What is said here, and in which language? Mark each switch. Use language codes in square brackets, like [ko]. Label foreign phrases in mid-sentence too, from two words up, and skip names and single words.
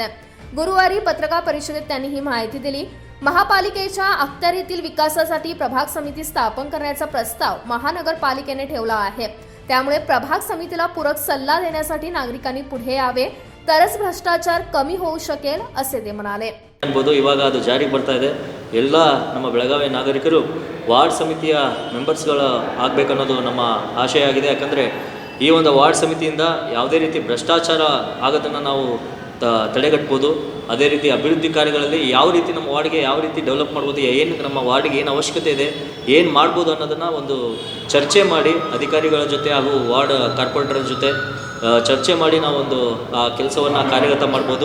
[mr] गुरुवारी पत्रकार परिषदेत त्यांनी ही माहिती दिली। महापालिकेच्या अखत्यारीतील विकासासाठी प्रभाग समिती स्थापन करण्याचा प्रस्ताव महानगरपालिकेने ठेवला आहे। त्यामुळे प्रभाग समितीला पूरक सल्ला देण्यासाठी नागरिकांनी पुढे यावे, तरच भ्रष्टाचार कमी होऊ शकेल, असे ते म्हणाले। [kn] ಅನ್ಬೋದು ಇವಾಗ ಅದು ಜಾರಿಗೆ ಬರ್ತಾ ಇದೆ। ಎಲ್ಲ ನಮ್ಮ ಬೆಳಗಾವಿ ನಾಗರಿಕರು ವಾರ್ಡ್ ಸಮಿತಿಯ ಮೆಂಬರ್ಸ್ಗಳು ಆಗಬೇಕನ್ನೋದು ನಮ್ಮ ಆಶಯ ಆಗಿದೆ। ಯಾಕಂದರೆ ಈ ಒಂದು ವಾರ್ಡ್ ಸಮಿತಿಯಿಂದ ಯಾವುದೇ ರೀತಿ ಭ್ರಷ್ಟಾಚಾರ ಆಗೋದನ್ನು ನಾವು ತಡೆಗಟ್ಬೋದು। ಅದೇ ರೀತಿ ಅಭಿವೃದ್ಧಿ ಕಾರ್ಯಗಳಲ್ಲಿ ಯಾವ ರೀತಿ ನಮ್ಮ ವಾರ್ಡ್ಗೆ ಯಾವ ರೀತಿ ಡೆವಲಪ್ ಮಾಡ್ಬೋದು, ಏನು ನಮ್ಮ ವಾರ್ಡ್ಗೆ ಏನು ಅವಶ್ಯಕತೆ ಇದೆ, ಏನು ಮಾಡ್ಬೋದು ಅನ್ನೋದನ್ನು ಒಂದು ಚರ್ಚೆ ಮಾಡಿ ಅಧಿಕಾರಿಗಳ ಜೊತೆ ಹಾಗೂ [en] ward corporator [kn] ಜೊತೆ ಚರ್ಚೆ ಮಾಡಿ ನಾವೊಂದು ಆ ಕೆಲಸವನ್ನು ಕಾರ್ಯಗತ ಮಾಡ್ಬೋದು।